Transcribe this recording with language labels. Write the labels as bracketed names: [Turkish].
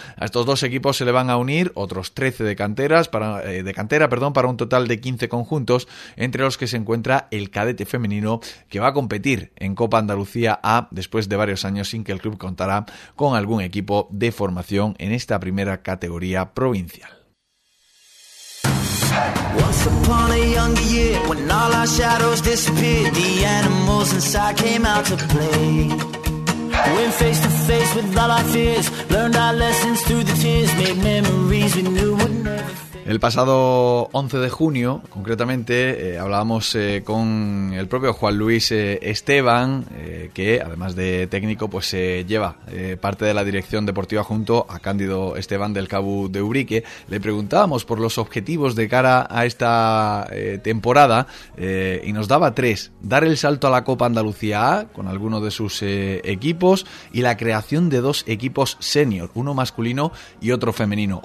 [Spanish] A estos dos equipos se le van a unir otros 13 para un total de 15 conjuntos, entre los que se encuentra el cadete femenino, que va a competir en Copa Andalucía A después de varios años sin que el club contara con algún equipo de formación en esta primera categoría provincial. [English] Once upon a younger year, when all our shadows disappeared, the animals inside came out to play. Went face to face with all our fears, learned our lessons through the tears, made memories we knew would never. [Spanish] El pasado 11 de junio, concretamente, hablábamos con el propio Juan Luis Esteban, que además de técnico, pues lleva parte de la dirección deportiva junto a Cándido Esteban del Cabu de Ubrique. Le preguntábamos por los objetivos de cara a esta temporada y nos daba tres: dar el salto a la Copa Andalucía A con alguno de sus equipos y la creación de dos equipos senior, uno masculino y otro femenino.